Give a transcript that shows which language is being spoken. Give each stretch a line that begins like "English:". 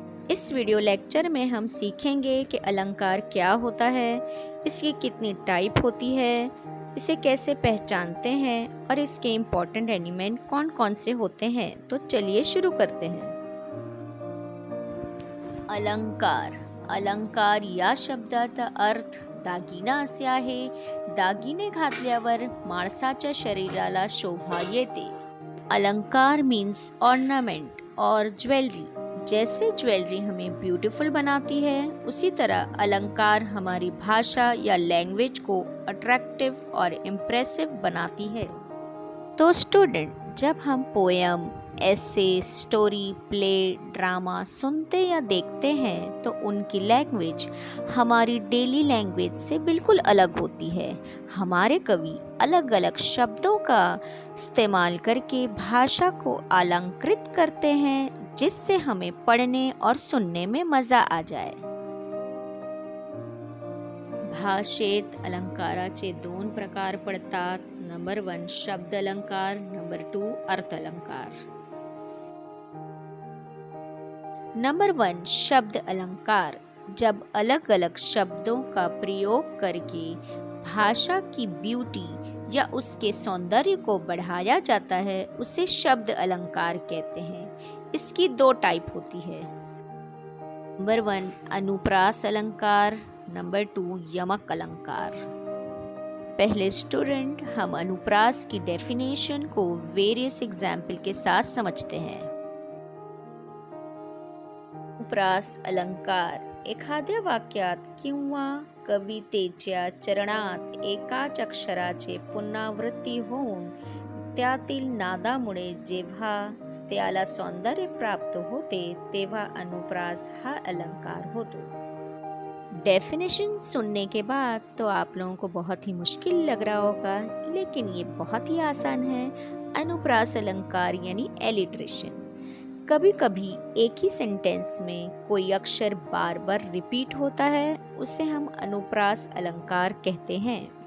Hindi: इस video lecture में हम सीखेंगे कि अलंकार क्या होता है, इसकी कितनी टाइप होती है, इसे कैसे पहचानते हैं और इसके इम्पोर्टेंट एलिमेंट कौन कौन से होते हैं। तो चलिए शुरू करते हैं।
Marathi: अलंकार या शब्दाचा अर्थ दागिना असे आहे। दागिने घातल्यावर माणसाच्या शरीराला शोभा येते।
Hindi: अलंकार मीन्स ऑर्नामेंट और ज्वेलरी। जैसे ज्वेलरी हमें ब्यूटीफुल बनाती है, उसी तरह अलंकार हमारी भाषा या लैंग्वेज को अट्रैक्टिव और इम्प्रेसिव बनाती है। तो स्टूडेंट, जब हम पोएम, ऐसे, स्टोरी, प्ले, ड्रामा सुनते या देखते हैं तो उनकी लैंग्वेज हमारी डेली लैंग्वेज से बिल्कुल अलग होती है। हमारे कवि अलग अलग शब्दों का इस्तेमाल करके भाषा को अलंकृत करते हैं, जिससे हमें पढ़ने और सुनने में मज़ा आ जाए।
Marathi: भाषेत अलंकाराचे दोन प्रकार पडतात। नंबर 1 शब्द अलंकार, नंबर 2 अर्थ अलंकार।
Hindi: नंबर 1 शब्द अलंकार। जब अलग अलग शब्दों का प्रयोग करके भाषा की ब्यूटी या उसके सौंदर्य को बढ़ाया जाता है, उसे शब्द अलंकार कहते हैं। इसकी दो टाइप होती है। नंबर 1 अनुप्रास अलंकार, नंबर 2 यमक अलंकार। पहले स्टूडेंट, हम अनुप्रास की डेफिनेशन को वेरियस एग्जाम्पल के साथ समझते हैं।
Marathi: अनुप्रास अलंकार एखाद्या वाक्यात किंवा कवितेच्या चरणात एकाच अक्षराचे पुनरावृत्ती होऊन त्यातील नादामुळे जेव्हा त्याला सौंदर्य प्राप्त होते, तेव्हा अनुप्रास हा अलंकार होतो।
Hindi: डेफिनेशन सुनने के बाद तो आप लोगों को बहुत ही मुश्किल लग रहा होगा, लेकिन ये बहुत ही आसान है। अनुप्रास अलंकार यानी एलिट्रेशन। कभी कभी एक ही सेंटेंस में कोई अक्षर बार बार रिपीट होता है, उसे हम अनुप्रास अलंकार कहते हैं।